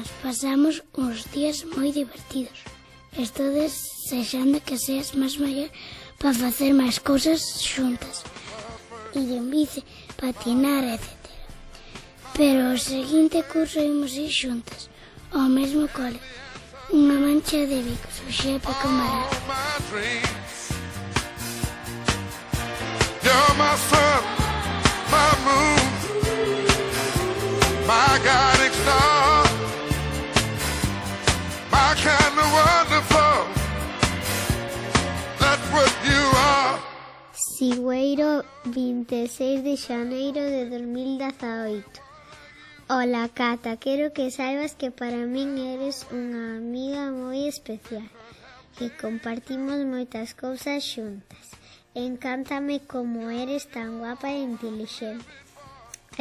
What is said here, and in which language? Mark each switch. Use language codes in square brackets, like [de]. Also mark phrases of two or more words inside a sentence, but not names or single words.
[gl] Pasamos uns días moi divertidos. Estou desexando que seas máis maior para facer máis cousas xuntas. Ir en bici, patinar, etc. Pero o seguinte curso imos ir xuntas, ao mesmo cole. Unha mancha de bicos, o xepe camarada. [en] You're my sun, my moon, my guiding star, my kind of wonderful, that's what you are. [gl] Sigüeiro, 26 de xaneiro de 2018. Ola, Cata, quero que saibas que para min eres unha amiga moi especial, que compartimos moitas cousas xuntas. Encántame como eres tan guapa e intelixente.